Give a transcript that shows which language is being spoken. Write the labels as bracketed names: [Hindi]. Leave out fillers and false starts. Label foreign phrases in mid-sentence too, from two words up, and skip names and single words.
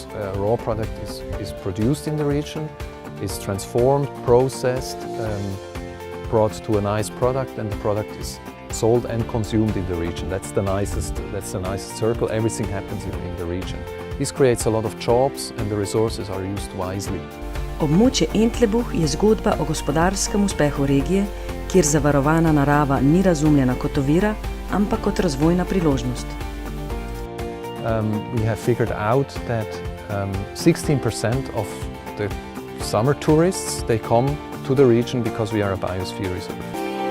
[English] A raw product is produced in the region, is transformed, processed, brought to a nice product, and the product is sold and consumed in the region. That's the nicest circle. Everything happens in the region. This creates a lot of jobs and the resources are used wisely. [Slovenian] Območje Entlebuch je zgodba o gospodarskem uspehu regije, kjer zavarovana narava ni razumljena kot ovira, ampak kot razvojna priložnost. [English] We have figured out that 16% of the summer tourists, they come to the region because we are a biosphere reserve.